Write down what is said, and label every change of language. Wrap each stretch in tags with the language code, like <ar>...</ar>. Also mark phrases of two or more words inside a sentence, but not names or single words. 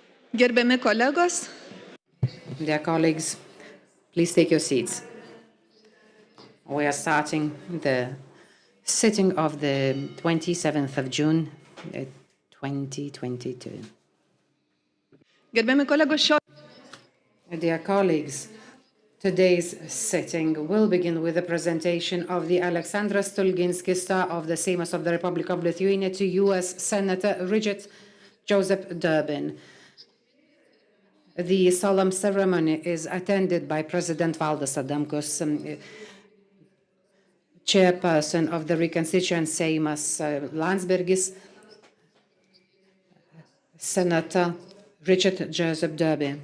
<lt>Gerbiami kolegos,</lt> <en>Dear colleagues, please take your seats. We are starting the sitting of the 27th of June, 2022.</en> <lt>gerbiami kolegos,</lt> <en>Dear colleagues, today's sitting will begin with the presentation of the Alexandra Stulginskio Star of the Seimas of the Republic of Lithuania to U.S. Senator Richard Joseph Durbin. The solemn ceremony is attended by President Valdas Adamkus, chairperson of the reconstituent Seimas Landsbergis, Senator Richard Joseph Durbin.</en>